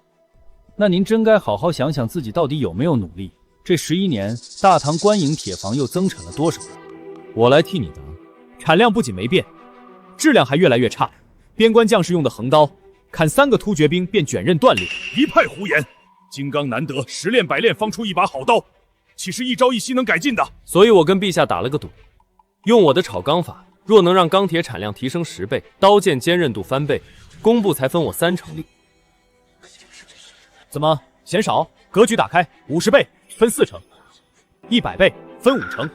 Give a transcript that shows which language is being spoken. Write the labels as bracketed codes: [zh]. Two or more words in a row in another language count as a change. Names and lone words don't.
[zh] 那您真該好好想想自己到底有沒有努力。這11年，大唐官營鐵房又增產了多少？我來替你答。產量不僅沒變，質量還越來越差。邊關將士用的橫刀，砍3個突厥兵便捲刃斷裂。一派胡言！金剛難得，10練百練方出一把好刀。岂是一朝一夕能改进的？所以我跟陛下打了个赌，用我的炒钢法，若能让钢铁产量提升10倍，刀剑坚韧度翻倍，工部才分我3成利。怎么嫌少？格局打开，50倍分4成，100倍分5成。